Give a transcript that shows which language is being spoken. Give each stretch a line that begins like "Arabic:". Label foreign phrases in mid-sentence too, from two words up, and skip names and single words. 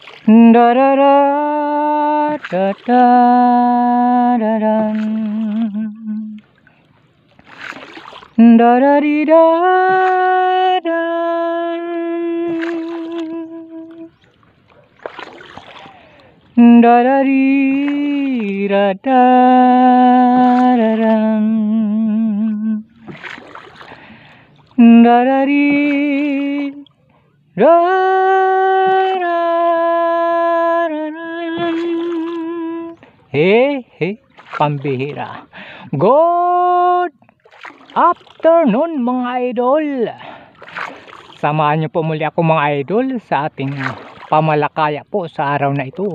Filipino: Da da da da da da da da da di da da da da di da da da da da di da. Hey, pambihira.
English: Good afternoon
Filipino: mga idol. Samahan niyo po muli ako mga idol sa ating pamalakaya po sa araw na ito.